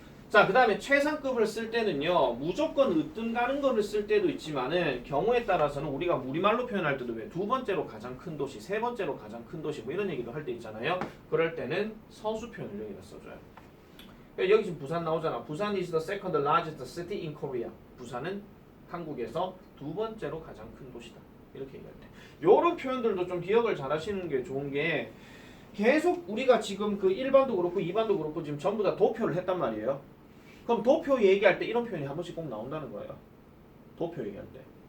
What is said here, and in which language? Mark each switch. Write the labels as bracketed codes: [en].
[ko] 자, 그 다음에 최상급을 쓸 때는요, 무조건 으뜸 가는 거를 쓸 때도 있지만은 경우에 따라서는 우리가 우리말로 표현할 때도 왜 두 번째로 가장 큰 도시, 세 번째로 가장 큰 도시 뭐 이런 얘기도 할 때 있잖아요. 그럴 때는 서술 표현을 여기다 써줘요. 그러니까 여기 지금 부산 나오잖아. [en] 부산 is the second largest city in Korea. [ko] 부산은 한국에서 두 번째로 가장 큰 도시다. 이렇게 얘기할 때. 요런 표현들도 좀 기억을 잘 하시는 게 좋은 게 계속 우리가 지금 그 1반도 그렇고 2반도 그렇고 지금 전부 다 도표를 했단 말이에요. 그럼 도표 얘기할 때 이런 표현이 한 번씩 꼭 나온다는 거예요. 도표 얘기할 때.